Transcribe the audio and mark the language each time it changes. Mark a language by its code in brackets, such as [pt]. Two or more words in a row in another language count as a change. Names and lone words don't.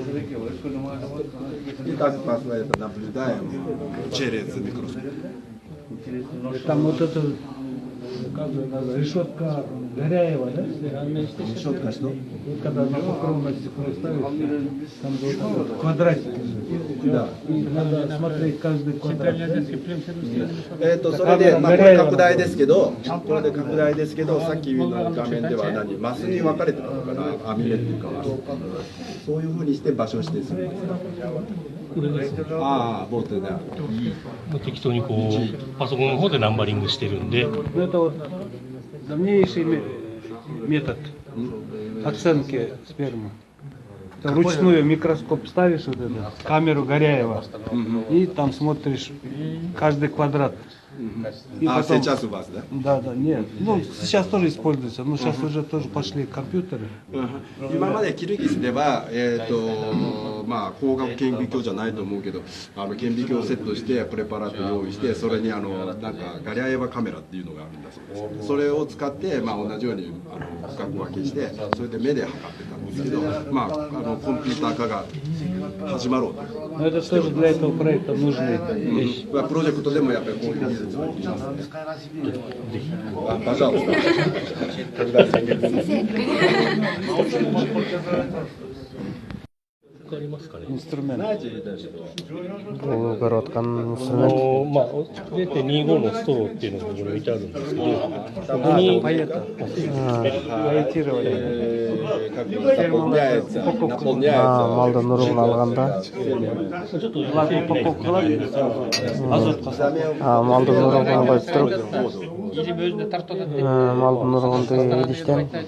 [ru] И так это наблюдаем через микроскоп. Там вот это решетка Горяева, да? Решетка что? Вот когда на покровное стекло ставишь, там вот квадратики. Да. И надо смотреть каждый квадрат. [ja] それで、これ拡大ですけど、これで拡大ですけど、さっきの画面ではマスに分かれてたのかな、網目っていうか、そういうふうにして場所指定するんですか。ああ、ボートだ。適当にこうパソコンの方でナンバリングしてるんで。 [ru] Это вот давнейший метод оценки спермы. Вручную микроскоп ставишь, вот это, камеру Горяева, и там смотришь каждый квадрат. И А потом... сейчас у вас, да? Да, да, нет. Ну, сейчас тоже используется, но сейчас уже тоже пошли компьютеры. [ja] 今までキルギスでは、まあ光学顕微鏡じゃないと思うけど、顕微鏡をセットしてプレパラート用意して、それになんかガリアエヴァカメラっていうのがあるんだそうです。それを使ってまあ同じように深く分けして、それで目で測ってたんですけど、まあコンピューター化が始まろうと。 [ru] Но это тоже для этого проекта нужны вещи. [ja] プロジェクトでもやっぱりこういう技術を入れますね。Пожалуйста. [ru] Инструмент. [ky] Бул көрүп аткан инструмент [ja] 0.25 のストローっていうのが置いてあるんですけど、ここに [ky] малдын уругун алганда малдын уругун коюп туруп малдын уругунду идиштен